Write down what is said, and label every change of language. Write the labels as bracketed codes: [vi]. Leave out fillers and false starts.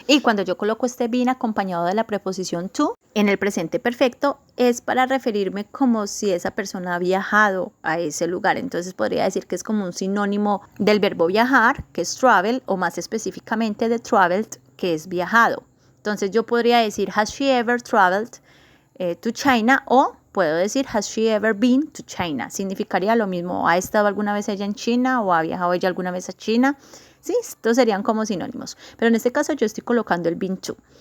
[es] Y cuando yo coloco este been acompañado de la preposición to, en el presente perfecto, es para referirme como si esa persona ha viajado a ese lugar. Entonces podría decir que es como un sinónimo del verbo viajar, que es travel, o más específicamente de traveled, que es viajado. [en] Entonces yo podría decir, has she ever traveled to China? O puedo decir, has she ever been to China? [es] Significaría lo mismo, ¿ha estado alguna vez ella en China o ha viajado ella alguna vez a China? Sí, estos serían como sinónimos. Pero en este caso yo estoy colocando el been to.